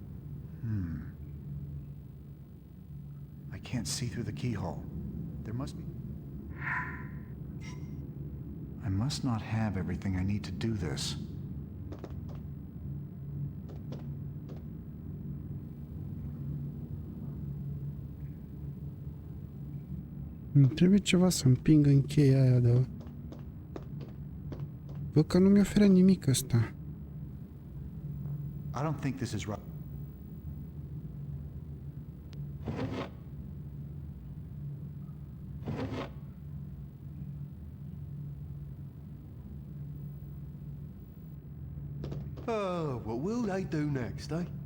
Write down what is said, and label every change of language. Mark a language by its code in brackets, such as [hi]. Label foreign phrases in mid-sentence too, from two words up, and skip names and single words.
[en] I can't see through the keyhole. There must be... I must not have everything I need to do this. [ro] îmi trebuie ceva să împing în cheia aia, dar... Văd că nu mi oferă nimic ăsta. [en] I don't think this is right. Oh, what will they do next, eh?